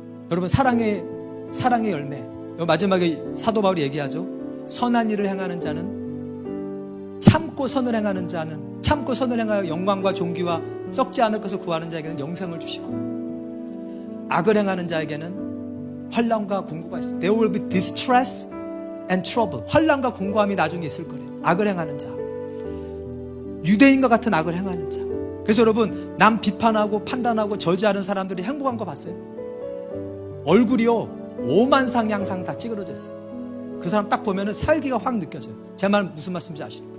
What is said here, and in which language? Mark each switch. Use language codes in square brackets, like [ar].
[ko] 여러분, 사랑의 열매, 마지막에 사도 바울이 얘기하죠. 선한 일을 행하는 자는, 참고 선을 행하는 자는, 참고 선을 행하여 영광과 존귀와 썩지 않을 것을 구하는 자에게는 영생을 주시고, 악을 행하는 자에게는 환난과 공고가 있어요. [en] There will be distress and trouble. [ko] 환난과 공고함이 나중에 있을 거래요. 악을 행하는 자, 유대인과 같은 악을 행하는 자. 그래서 여러분, 남 비판하고 판단하고 저지하는 사람들이 행복한 거 봤어요? 얼굴이요, 오만상 양상 다 찌그러졌어요. 그 사람 딱 보면은 살기가 확 느껴져요. 제 말 무슨 말씀인지 아십니까?